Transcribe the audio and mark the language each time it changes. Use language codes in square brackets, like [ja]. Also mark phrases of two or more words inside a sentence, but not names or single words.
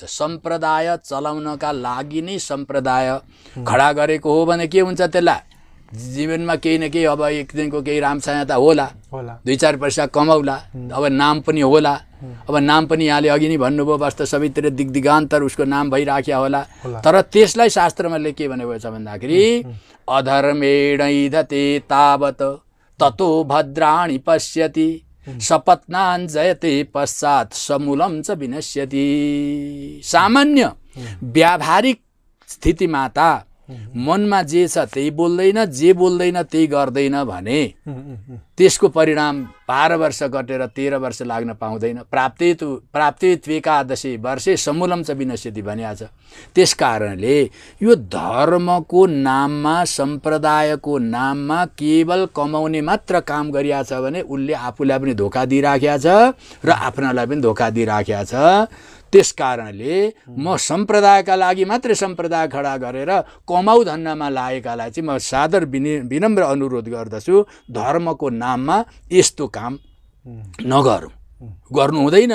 [ne] सम्प्रदाय चलाउनका लागि नै सम्प्रदाय खडा गरेको हो भने के हुन्छ? त्यसलाई जीवनमा केही न केही अब एक दिनको केही रामछाया त होला, 2-4 पैसा कमाउला, अब नाम पनि होला। अब नाम पनि यहाँले अघि नै भन्नुभयो, वास्तव सबैतिर दिग्दिगान्तर उसको नाम भइराख्या होला। तर त्यसलाई शास्त्रमा के भनेको छ भन्दाखेरि [sa] अधर्मेणैधते तावत ततो भद्राणि पश्यति सपत्नान् जयते पश्चात् समूलं च विनश्यति। [ne] सामान्य व्यावहारिक स्थितिमा त मनमा जे छ त्यही बोल्दैन, जे बोल्दैन त्यही गर्दैन भने त्यसको परिणाम 12 वर्ष कटेर 13 वर्ष लाग्न पाउँदैन। [sa] प्राप्ति त्वेकादशी वर्षे समूलं च विनश्यति [ne] भनिएको छ। त्यस कारणले यो धर्मको नाममा, सम्प्रदायको नाममा केवल कमाउने मात्र काम गरिया छ भने उसले आफूलाई पनि धोका दिइराखेको छ र आफ्नालाई पनि धोका दिइराखेको छ। त्यस कारणले म सम्प्रदायका लागि मात्रै सम्प्रदाय खडा गरेर कमाउ धन्दामा लागेकालाई चाहिँ म सादर विनम्र अनुरोध गर्दछु, धर्मको नाममा यस्तो काम नगरौँ, गर्नु हुँदैन।